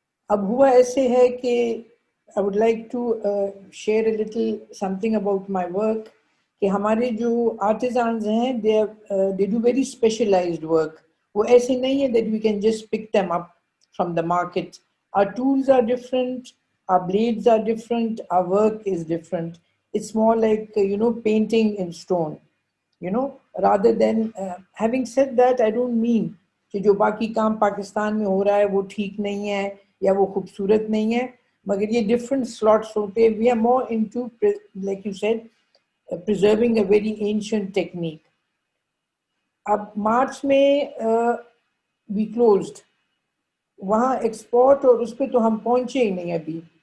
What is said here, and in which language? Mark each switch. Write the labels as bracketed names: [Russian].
[Hindi] अब हुआ ऐसे है कि [English] I would like to share a little something about my work [Hindi] कि हमारे जो [English] artisans हैं they do very specialized work. [Hindi] वो ऐसे नहीं है [English] that we can just pick them up from the market. Our tools are different, our blades are different, our work is different. It's more like painting in stone, rather than having said that, I don't mean [Hindi] कि जो बाकी काम पाकिस्तान में हो रहा है वो ठीक नहीं है या वो खूबसूरत नहीं है, मगर ये [English] different slots [Hindi] होते हैं. [English] We are more into, like you said, preserving a very ancient technique. [Hindi] अब मार्च में [English] we closed. [Hindi] वहाँ export और उस पे तो हम पहुँचे ही नहीं अभी.